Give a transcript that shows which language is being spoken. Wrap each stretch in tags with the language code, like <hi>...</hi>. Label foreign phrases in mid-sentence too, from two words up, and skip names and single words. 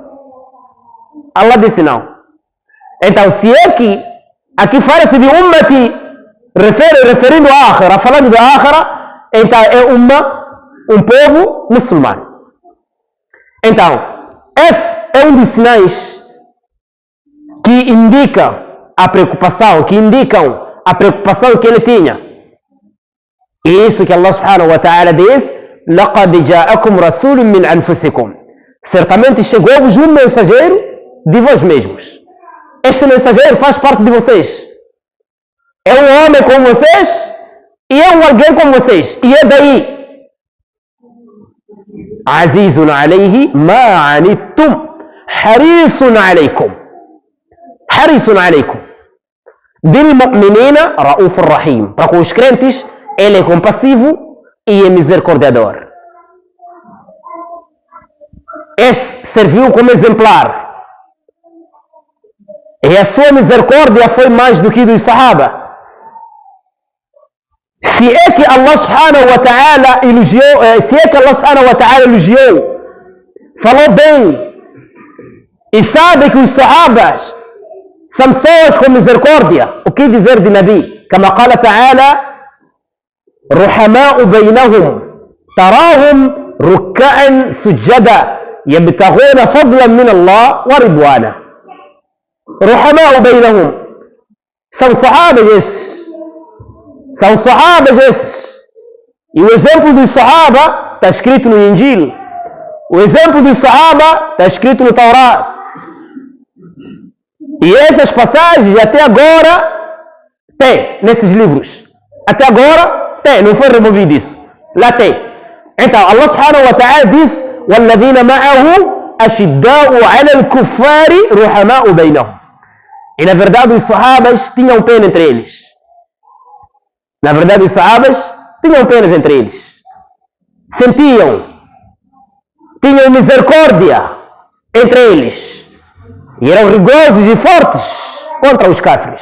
<pt>Então, se é que aqui fala-se de ummati, referindo a Akhira, falando da Akhira, então é um povo muçulmano. Então, esse é um dos sinais que indicam a preocupação que ele tinha. E isso que</pt> <ar>الله سبحانه وتعالى diz: لَقَدْ جَاءَكُمْ رَسُولٌ مِّنْ أَنفُسِكُمْ.</ar> <pt>Certamente chegou-vos um mensageiro de vós mesmos. Este mensageiro faz parte de vocês. É um homem como vocês e é um alguém como vocês. E é daí.</pt> <ar>عَزِيزٌ عَلَيْهِ مَا عَنِتُّمْ حَرِيصٌ عَلَيْكُمْ بِالْمُؤْمِنِينَ رَؤُوفٌ رَحِيمٌ.</ar> <pt>Para com os crentes, ele é compassivo e é misericordiador. Esse serviu como exemplar. E a sua misericórdia foi mais do que dos Sahaba. Se é que</pt> <ar>الله سبحانه وتعالى</ar> <pt>elogiou, falou bem, e sabe que os Sahabas são pessoas com misericórdia, o que dizer de Nabi?</pt> <ar>Como قال تعالى: رحماء بينهم تراهم ركعا سجدا يبتغون فضلا من الله ورضوانه. رحماء بينهم.</ar> <pt>São sahabas esses. E o exemplo dos sahaba está escrito no Injil. O exemplo dos sahaba está escrito no Taurat. E essas passagens até agora tem nesses livros. Até agora tem, não foi removido isso. Lá tem. Então</pt> <ar>الله سبحانه وتعالى diz: وَالَّذِينَ مَعَهُ أَشِدَّاءُ عَلَى الْكُفَّارِ رُحَمَاءُ بَيْنَهُم.</ar> <pt>E na verdade os sahabas tinham pena entre eles. Tinham misericórdia entre eles. E eram rigorosos e fortes contra os kafirs.</pt>